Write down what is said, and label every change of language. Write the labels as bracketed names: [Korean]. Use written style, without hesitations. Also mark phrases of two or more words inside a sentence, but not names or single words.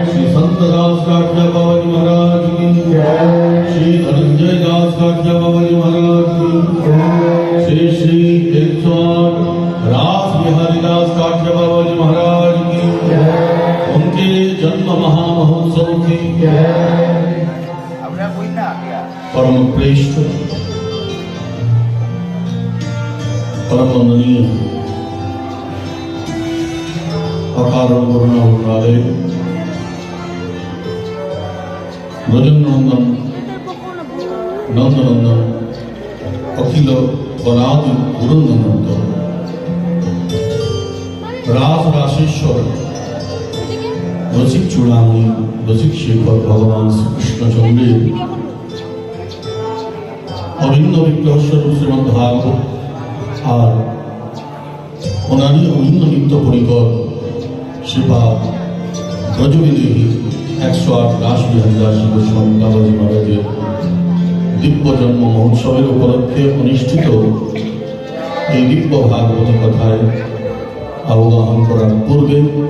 [Hindi] श्री संतदास काठिया बाबा जी महाराज की जय। श्री धनंजय दास काठिया बाबा जी महाराज की जय। श्री श्री 108 रास बिहारी दास काठिया बाबा जी महाराज की जय। उनके जन्म महामहोत्सव की जय। परम श्रेष्ठ परम वंदनीय अकारण करुणा उन्नादे ब्रजनंदन नंदनंदन अखिल वनादि गुरुनंदन रास राशेश्वर रसिक चूड़ामणि रसिक शेखर भगवान श्री कृष्णचंद्र अभिन्न विग्रह स्वरूप श्रीमद् भागवत [Bangla] আর ওনারই অভিন্ন নিত্য পরিকর শ্রীপাদ ব্রজবিদেহী 108 রাস বিহারী দাস গোস্বামী বাবাজি মহারাজের দিব্য জন্ম মহোৎসবের উপলক্ষে অনুষ্ঠিত এই দিব্য ভাগবতী কথায় অবগাহন করার পূর্বে